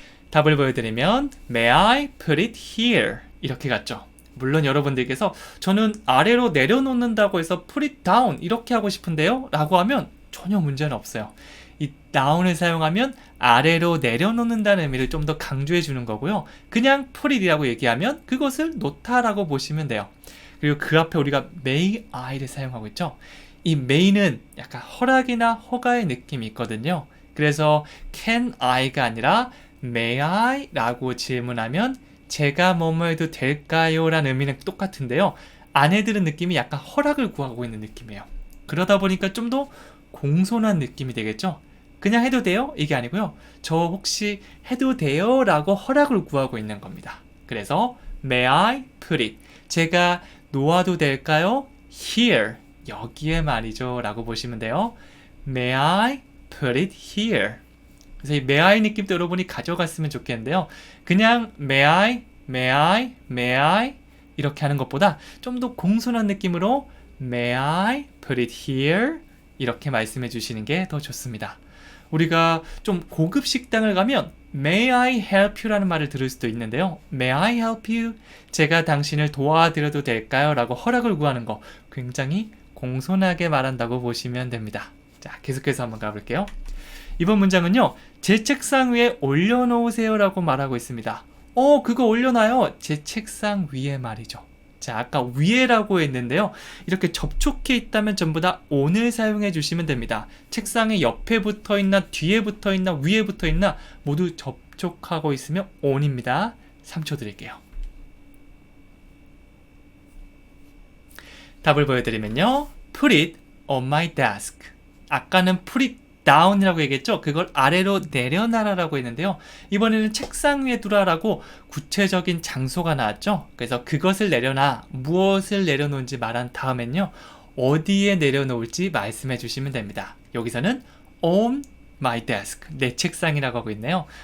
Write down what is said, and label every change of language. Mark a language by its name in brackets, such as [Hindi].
[Korean] 답을 보여드리면 [English] May I put it here? [Korean] 이렇게 갔죠. 물론 여러분들께서 저는 아래로 내려놓는다고 해서 [English] put it down [Korean] 이렇게 하고 싶은데요? 라고 하면 전혀 문제는 없어요. 이 down을 사용하면 아래로 내려놓는다는 의미를 좀 더 강조해 주는 거고요. 그냥 put it이라고 얘기하면 그것을 놓다라고 보시면 돼요. 그리고 그 앞에 우리가 may I를 사용하고 있죠. 이 may는 약간 허락이나 허가의 느낌이 있거든요. 그래서 can I가 아니라 may I? 라고 질문하면 제가 뭐뭐 해도 될까요? 라는 의미는 똑같은데요. 안에 들은 느낌이 약간 허락을 구하고 있는 느낌이에요. 그러다 보니까 좀 더 공손한 느낌이 되겠죠. 그냥 해도 돼요? 이게 아니고요. 저 혹시 해도 돼요? 라고 허락을 구하고 있는 겁니다. 그래서 [English] may I put it? [Korean] 제가 놓아도 될까요? Here. 여기에 말이죠. 라고 보시면 돼요. [English] May I put it here? [Korean] 그래서 이 may I 느낌도 여러분이 가져갔으면 좋겠는데요. 그냥 may I, may I, may I 이렇게 하는 것보다 좀 더 공손한 느낌으로 [English] may I put it here? [Korean] 이렇게 말씀해 주시는 게 더 좋습니다. 우리가 좀 고급 식당을 가면 [English] May I help you? [Korean] 라는 말을 들을 수도 있는데요. [English] May I help you? [Korean] 제가 당신을 도와드려도 될까요? 라고 허락을 구하는 거 굉장히 공손하게 말한다고 보시면 됩니다. 자, 계속해서 한번 가볼게요. 이번 문장은요. 제 책상 위에 올려놓으세요 라고 말하고 있습니다. 그거 올려놔요. 제 책상 위에 말이죠. 자, 아까 위에라고 했는데요. 이렇게 접촉해 있다면 전부 다 on을 사용해 주시면 됩니다. 책상에 옆에 붙어 있나 뒤에 붙어 있나 위에 붙어 있나 모두 접촉하고 있으면 on입니다. 3초 드릴게요. 답을 보여드리면요. [English] Put it on my desk. [Korean] 아까는 [English] put it [Korean] down이라고 얘기했죠. 그걸 아래로 내려놔라라고 했는데요. 이번에는 책상 위에 두라라고 구체적인 장소가 나왔죠. 그래서 그것을 내려놔, 무엇을 내려놓은지 말한 다음엔요. 어디에 내려놓을지 말씀해 주시면 됩니다. 여기서는 [English] on my desk, [Korean] 내 책상이라고 하고 있네요.